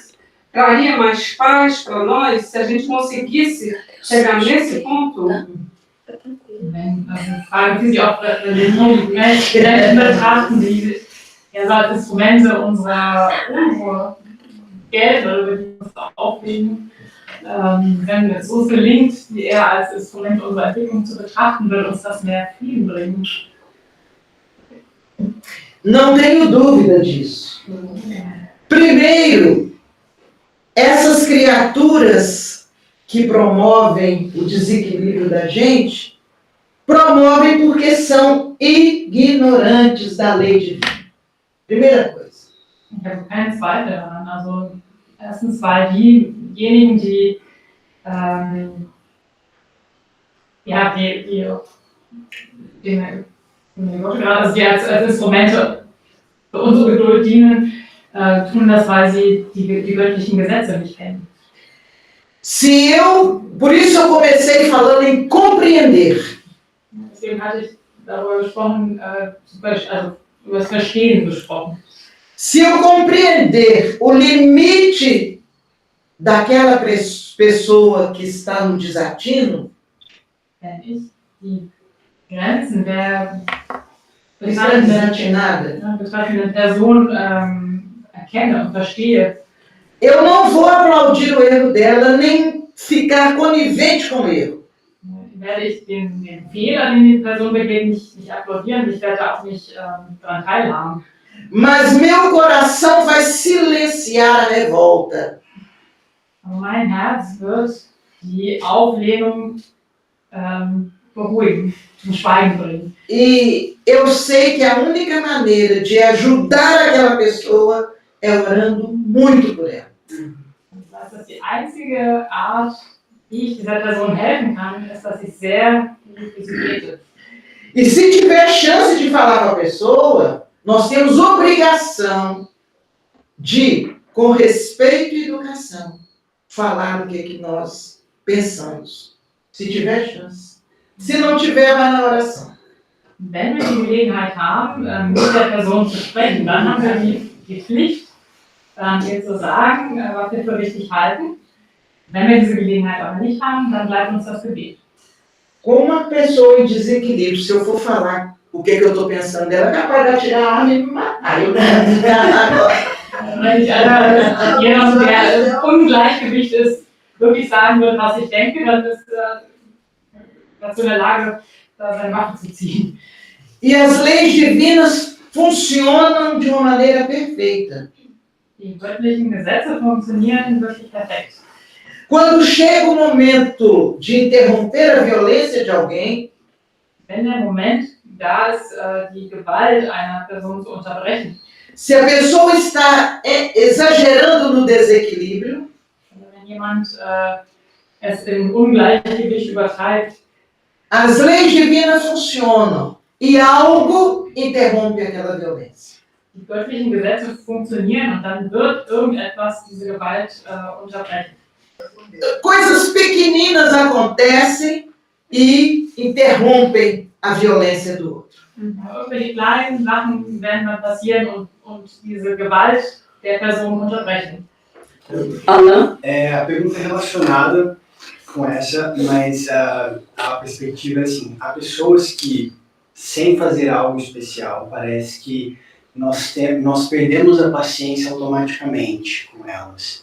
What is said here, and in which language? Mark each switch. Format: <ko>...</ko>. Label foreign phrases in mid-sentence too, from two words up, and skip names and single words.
<pt>Traria mais paz para nós se a gente conseguisse chegar nesse ponto?</pt> <de>Fragen Sie sich auch Gedanken betrachten, die so als Instrumente unserer Unruhe gelten oder über die wir uns aufregen. Wenn es uns gelingt, die eher als Instrument unserer Entwicklung zu betrachten, wird uns das mehr Frieden bringen.</de> <pt>Não tenho dúvida disso. Primeiro, essas criaturas que promovem o desequilíbrio da gente, promovem porque são ignorantes da lei divina. Primeira coisa.</pt> <de>Ich habe keinen Zweifel daran. Also erstens, weil diejenigen, die als Instrumente für unsere Geduld dienen, tun das, weil sie die göttlichen Gesetze nicht kennen.</de> <pt>Por isso eu comecei falando em compreender.</pt> <de>Deswegen hatte ich darüber gesprochen, also über das Verstehen gesprochen.</de> <pt>Se eu compreender o limite daquela pessoa que está no desatino,</pt> <de>Wenn ich die Grenzen der betreffenden Person erkenne und verstehe,</de> <pt>eu não vou aplaudir o erro dela, nem ficar conivente com o erro.</pt> <de>werde ich den Fehler, den die Person begeht, nicht applaudieren, ich werde auch nicht daran teilhaben.</de> <pt>Mas meu coração vai silenciar a revolta.</pt> <de>Aber mein Herz wird die Auflehnung beruhigen, zum Schweigen bringen.</de> <pt>E eu sei que a única maneira de ajudar aquela pessoa é orando muito por ela.</pt> <de>Ich weiß dass das die einzige Art, wie ich dieser Person helfen kann, ist, dass ich sehr gut für sie bete.</de> <pt>E se tiver chance de falar com a pessoa, nós temos obrigação de, com respeito e educação, falar o que nós pensamos. Se tiver chance. Se não tiver, vai na oração.</pt> <de>Wenn wir die Gelegenheit haben, mit der Person zu sprechen, dann haben wir die Pflicht, ihr zu sagen, was wir für wichtig halten. Wenn wir diese Gelegenheit aber nicht haben, dann bleibt uns das Gebet.</de> <pt>Com uma pessoa em desequilíbrio, se eu for falar o que eu estou pensando dela, é capaz de atirar a arma e me matar.</pt> <de>Wenn ich jemand, der im Ungleichgewicht ist, wirklich sagen würde, was ich denke, dann ist dazu in der Lage, seine Waffe zu ziehen.</de> <pt>E as leis divinas funcionam de uma maneira perfeita.</pt> <de>Die göttlichen Gesetze funktionieren wirklich perfekt.</de> <pt>Quando chega o momento de interromper a violência de alguém,</pt> <de>wenn der Moment da ist, die Gewalt einer Person zu unterbrechen,</de> <pt>se a pessoa está exagerando no desequilíbrio,</pt> <de>wenn jemand es im Ungleichgewicht übertreibt,</de> <pt>as leis divinas funcionam e algo interrompe aquela violência.</pt> <de>Die göttlichen Gesetze funktionieren und dann wird irgendetwas diese Gewalt unterbrechen.</de> <pt>Coisas pequeninas acontecem e interrompem a violência do outro.</pt> <de>Irgendwelche kleinen Sachen werden dann passieren und diese Gewalt der Person unterbrechen.</de> <pt>Alan? A pergunta é relacionada com essa, mas a perspectiva é assim, há pessoas que, sem fazer algo especial, parece que nós perdemos a paciência automaticamente com elas.</pt>